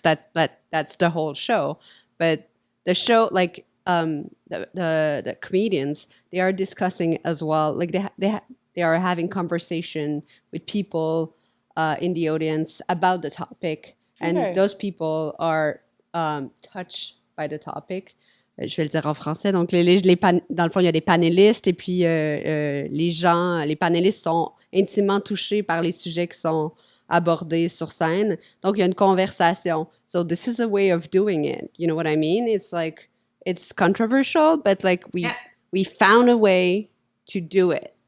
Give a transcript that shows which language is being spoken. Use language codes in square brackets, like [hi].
[en] That's the whole show. But the show, like, the comedians, they are discussing as well. Like, they are having conversation with people in the audience about the topic, and those people are touched by the topic. [fr] Je vais le dire en français. Donc, dans le fond, il y a des panélistes, et puis les panélistes sont intimement touchés par les sujets qui sont abordés sur scène. Donc, il y a une conversation. [en] So this is a way of doing it. You know what I mean? It's like, it's controversial, but like we found a way to do it.